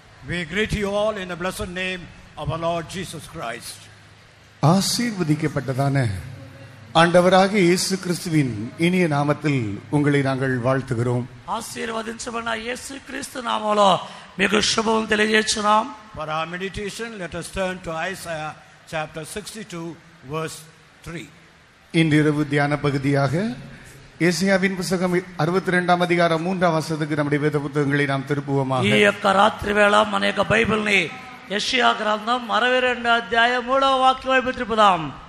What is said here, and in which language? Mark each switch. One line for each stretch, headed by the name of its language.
English: We greet you all in the blessed name of our Lord Jesus Christ.
Tamil: ஆசீர்வதிக்கப்பட்டதான ஆண்டவராகிய இயேசு கிறிஸ்துவின் இனிய நாமத்தில் உங்களை நாங்கள் வாழ்த்துகிறோம்.
Telugu: ఆశీర్వదించబడిన యేసు క్రీస్తు నామములో మీకు శుభం తెలియజేస్తున్నాం.
English: For our meditation, let us turn to Isaiah chapter 62 verse 3.
Tamil: இன்றிரவு தியான பகுதியாக ஏசாயாவின் புத்தகம் 62ஆம் அதிகாரம் 3ஆம் வசனத்துக்கு நம்முடைய வேத புத்தகங்களை நாம் திருப்புவோமாக.
Telugu: ఈ యొక్క రాత్రి వేళ మన యొక్క బైబిల్ ని యెషయా గ్రంథం 62వ అధ్యాయం 3వ వాక్యం వైపు తిప్పుదాం.